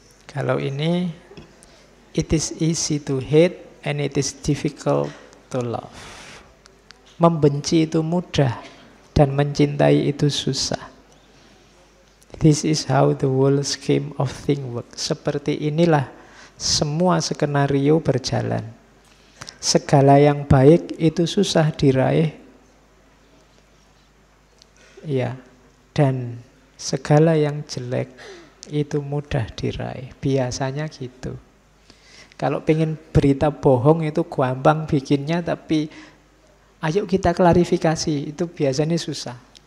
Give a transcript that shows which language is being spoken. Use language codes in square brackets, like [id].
[id] Kalau ini, [en] it is easy to hate and it is difficult to love. [id] Membenci itu mudah dan mencintai itu susah. [en] This is how the whole scheme of things works. [id] Seperti inilah semua skenario berjalan. Segala yang baik itu susah diraih, ya, dan segala yang jelek itu mudah diraih. Biasanya gitu. Kalau pengen berita bohong itu gampang bikinnya, tapi ayo kita klarifikasi, itu biasanya susah.